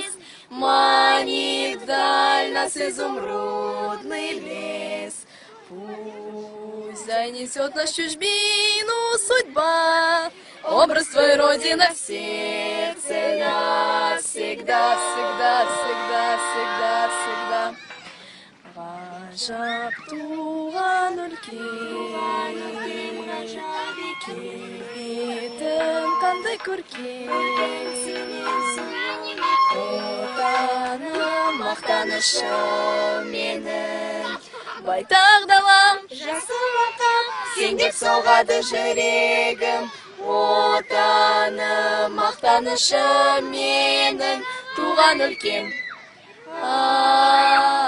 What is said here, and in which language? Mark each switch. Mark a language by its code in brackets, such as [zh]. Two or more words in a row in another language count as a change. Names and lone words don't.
[ru] Манит вдаль нас изумрудный лес, пусть занесет нас чужбину судьба, образ твоей родины в сердце навсегда, всегда, всегда, всегда, всегда. [kk] Ғажап туған өлкем, келбетің қандай көркем, отаным мақтанышым менің, байтақ далам, жасыл алқам, сен деп соғады жүрегім, отаным мақтанышым менің, туған өлкем.